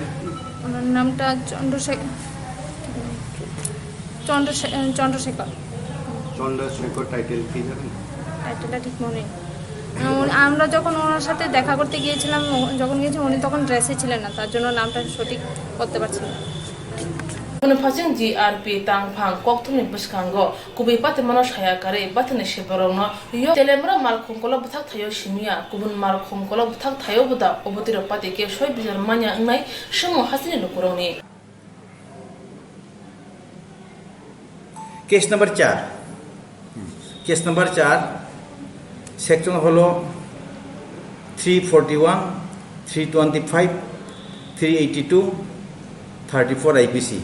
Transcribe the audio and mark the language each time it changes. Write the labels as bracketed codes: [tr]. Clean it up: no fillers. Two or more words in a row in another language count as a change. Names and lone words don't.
[bn] ওনার নামটা চন্দ্রশেখর। টাইটেল কি জানেন? টাইটেলটা ঠিক মনে নেই। আমরা যখন ওনার সাথে দেখা করতে গিয়েছিলাম, উনি তখন ড্রেসে ছিলেন না, তার জন্য নামটা সঠিক করতে পারছি না। [trp] Fashion GRP tang phang kok thumni buskango kubi pate mano shaya kare batne shebarongno yo telemra malkhum kola buthak thayo shimia kubun malkhum kola buthak thayo buda obotiro pate ke shoi bizar manya ngai shamo hasini lukuroni. [en] case number [bn] 4 সেকশন হলো 341, 325, 382, 34 আইপিসি।